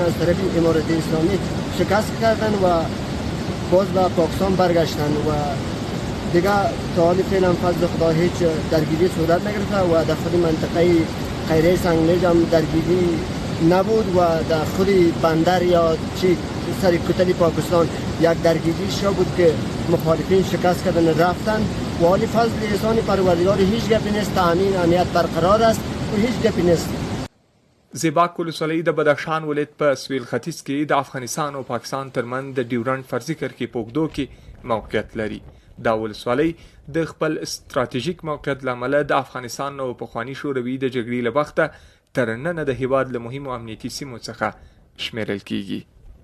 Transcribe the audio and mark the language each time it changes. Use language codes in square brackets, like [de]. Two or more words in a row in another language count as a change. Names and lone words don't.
[fa] از طرف امارت اسلامی شکست کردن و باز به پاکستان برگشتن و دیگه تا حال فعلا فضل خدا هیچ درگیری صورت نگرفته و در خود منطقه خیره سنگلیج هم درگیری نبود و در خود بندر یا چی سر کتل پاکستان یک درگیری شده بود که مخالفین شکست کردن رفتن و حالی فضل احسان پروردگار هیچ گپی نیست. تامین امنیت برقرار است و هیچ گپی نیست. [ps] زیباک ولسوالۍ د بدخشان ولایت په سویل ختیځ کې د افغانستان او پاکستان ترمنځ د ډیورنډ فرضي کرښې په اوږدو کې موقعیت لري. دا ولسوالۍ د خپل ستراتیژیک موقعیت له امله د افغانستان او پخواني شوروي د جګړې له وخته تر ننه د هېواد له مهمو امنیتي سیمو څخه شمیرل کیږي.